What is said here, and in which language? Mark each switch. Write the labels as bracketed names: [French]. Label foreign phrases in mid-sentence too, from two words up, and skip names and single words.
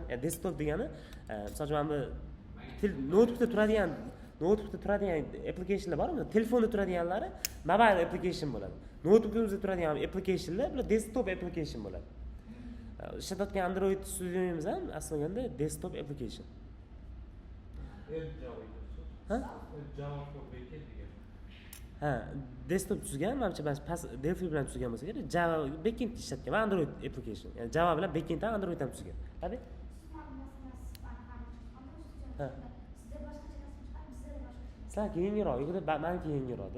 [Uzbek] Desktop degani, masalan, mana bu notebookda turadigan applicationlar bormi? Telefonda turadiganlari [English] mobile application [Uzbek] bo'ladi. Notebookimizda turadigan applicationlar bular [English] desktop application [Uzbek] bo'ladi. Ishlatayotgan Android studiyamiz ham aslida [English] desktop application. Java for backend [Uzbek] degan. Desktop tuzgan, menimcha pas Delphi bilan tuzgan bo'lsa kerak. Java backend ishlatgan va Android application. Ya'ni Java bilan backend ham Android ham tuzgan. Tabii. Sizlarga yengilroq, yo'g'ida meniki yengilroq-da.